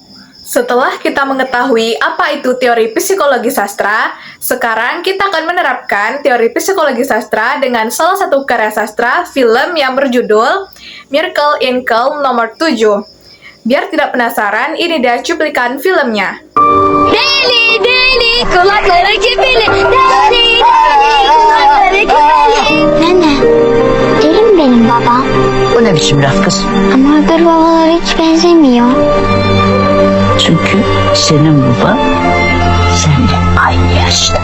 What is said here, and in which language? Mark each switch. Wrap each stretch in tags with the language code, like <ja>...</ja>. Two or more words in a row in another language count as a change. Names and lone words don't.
<id>Setelah kita mengetahui apa itu teori psikologi sastra, sekarang kita akan menerapkan teori psikologi sastra dengan salah satu karya sastra film yang berjudul Miracle in Kelm nomor 7. Biar tidak penasaran, ini dia cuplikan filmnya.</id> <tr>Deli deli kulakları kepeli. Deli deli kulakları kepeli. Nene, deli mi benim babam? O ne biçim laf kız? Ama öbür babalara hiç benzemiyor. Çünkü senin baban seninle aynı yaşta.</tr>